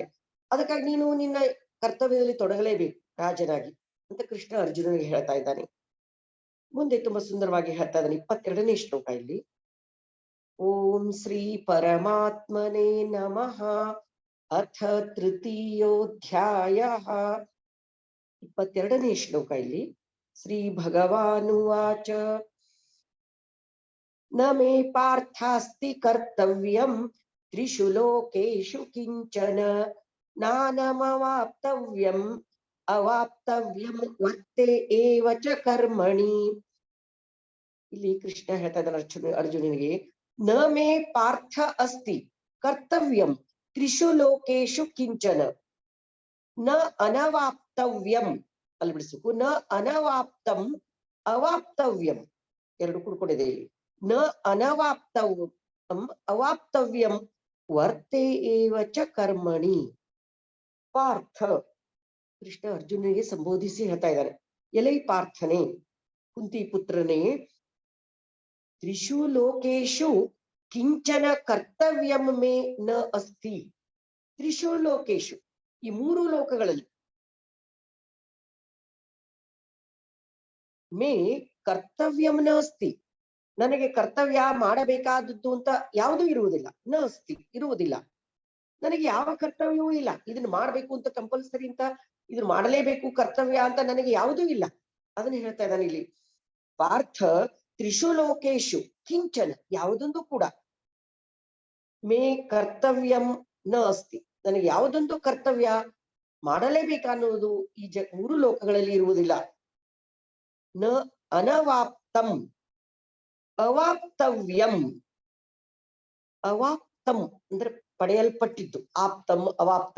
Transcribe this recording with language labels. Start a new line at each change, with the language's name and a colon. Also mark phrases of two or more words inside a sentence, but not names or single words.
Kannada: ಅದಕ್ಕಾಗಿ ನೀನು ನಿನ್ನ ಕರ್ತವ್ಯದಲ್ಲಿ ತೊಡಗಲೇಬೇಕು ರಾಜನಾಗಿ ಅಂತ ಕೃಷ್ಣ ಅರ್ಜುನನಿಗೆ ಹೇಳ್ತಾ ಇದ್ದಾನೆ. ಮುಂದೆ ತುಂಬಾ ಸುಂದರವಾಗಿ ಹೇಳ್ತಾ ಇದ್ದಾನೆ 22ನೇ ಶ್ಲೋಕ ಇಲ್ಲಿ.
Sanskrit: ಓಂ ಶ್ರೀ ಪರಮಾತ್ಮನೇ ನಮಃ ಅಥ ತೃತೀಯೋಧ್ಯಾಯ.
Kannada: 22ನೇ ಶ್ಲೋಕ ಇಲ್ಲಿ.
Sanskrit: ಶ್ರೀ ಭಗವಾನುವಾಚ ನ ಮೇ ಪಾರ್ಥಾಸ್ತಿ ಕರ್ತವ್ಯಂ ತ್ರಿಷು ಲೋಕೇಶು ಕಿಂಚನ ನಾನಮವಾಪ್ತವ್ಯಂ ಅವಾಪ್ತವ್ಯಂ ವರ್ತೆ ಏವ ಚ ಕರ್ಮಣಿ.
Kannada: ಇಲ್ಲಿ ಕೃಷ್ಣ ಹೇಳ್ತಾ ಇದ್ದಾನೆ ಅರ್ಜುನನಿಗೆ,
Sanskrit: ನ ಮೇ ಪಾರ್ಥ ಅಸ್ತಿ ಕರ್ತವ್ಯಂ ತ್ರಿಷು ಲೋಕೇಶು ಕಿಂಚನ ನ ಅನವಾಪ್ತವ್ಯಂ.
Kannada: ಅಲ್ಲಿ ಬಿಡಿಸಬೇಕು,
Sanskrit: ನ ಅನವಾಪ್ತಂ ಅವಾಪ್ತವ್ಯಂ.
Kannada: ಎರಡು ಕುಡ್ಕೊಂಡಿದೆ ಇಲ್ಲಿ.
Sanskrit: ನ ಅನವಾಪ್ತವ್ಯಂ ಅವಾಪ್ತವ್ಯಂ ವರ್ತೆ ಏವ ಚ ಕರ್ಮಣಿ.
Kannada: ಪಾರ್ಥ, ಕೃಷ್ಣ ಅರ್ಜುನನಿಗೆ ಸಂಬೋಧಿಸಿ ಹೇಳ್ತಾ ಇದ್ದಾನೆ, ಎಲೈ ಪಾರ್ಥನೆ, ಕುಂತಿ ಪುತ್ರನೇ,
Sanskrit: ತ್ರಿಷು ಲೋಕೇಶು ಕಿಂಚನ ಕರ್ತವ್ಯಂ ಮೇ ನ ಅಸ್ತಿ. ತ್ರಿಷು ಲೋಕೇಶು,
Kannada: ಈ 3 ಲೋಕಗಳಲ್ಲಿ
Sanskrit: ಮೇ ಕರ್ತವ್ಯಂ ನ ಅಸ್ತಿ,
Kannada: ನನಗೆ ಕರ್ತವ್ಯ ಮಾಡಬೇಕಾದದ್ದು ಅಂತ ಯಾವುದೂ ಇರುವುದಿಲ್ಲ.
Sanskrit: ನ ಅಸ್ತಿ,
Kannada: ಇರುವುದಿಲ್ಲ. ನನಗೆ ಯಾವ ಕರ್ತವ್ಯವೂ ಇಲ್ಲ. ಇದನ್ನ ಮಾಡ್ಬೇಕು ಅಂತ ಕಂಪಲ್ಸರಿ ಅಂತ, ಇದನ್ನ ಮಾಡಲೇಬೇಕು ಕರ್ತವ್ಯ ಅಂತ ನನಗೆ ಯಾವುದೂ ಇಲ್ಲ. ಅದನ್ನ ಹೇಳ್ತಾ ಇದ್ದಾನೆ ಇಲ್ಲಿ.
Sanskrit: ಪಾರ್ಥ ತ್ರಿಷು ಲೋಕೇಶು ಕಿಂಚನ,
Kannada: ಯಾವುದೊಂದು ಕೂಡ
Sanskrit: ಮೇ ಕರ್ತವ್ಯಂ ನ ಅಸ್ತಿ,
Kannada: ನನಗೆ ಯಾವುದೊಂದು ಕರ್ತವ್ಯ ಮಾಡಲೇಬೇಕನ್ನುವುದು ಈ 3 ಲೋಕಗಳಲ್ಲಿ ಇರುವುದಿಲ್ಲ.
Sanskrit: ನ ಅನವಾಪ್ತಂ ಅವಾಪ್ತವ್ಯಂ.
Kannada: ಅವಾಪ್ತಂ ಅಂದ್ರೆ ಪಡೆಯಲ್ಪಟ್ಟಿದ್ದು,
Sanskrit: ಆಪ್ತಂ ಅವಾಪ್ತಂ.